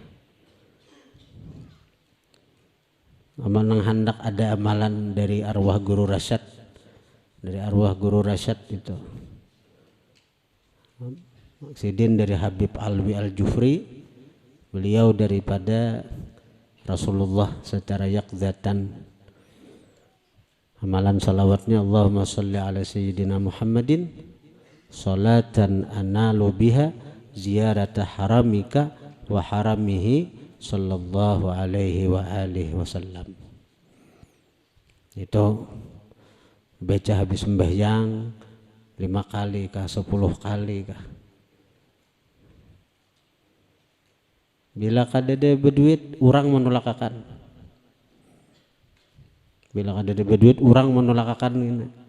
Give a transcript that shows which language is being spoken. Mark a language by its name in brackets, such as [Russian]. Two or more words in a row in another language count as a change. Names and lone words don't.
[Banjar] Amal nang hendak ada amalan dari arwah guru Rasyad, itu Sidin dari Habib Alwi Al-Jufri, beliau daripada Rasulullah secara yaqzatan. [Indonesian] Amalan salawatnya [Arabic] اللهم صل على سيدنا محمد صلاة أنال بها زيارة حرمك وحرمه صلى الله عليه وآله وسلم. [Banjar] Itu baca habis sembahyang 5 kali kah 10 kali kah. Bila kadade berduit orang menolakakan. Bila ada berduit orang menolakakan ini.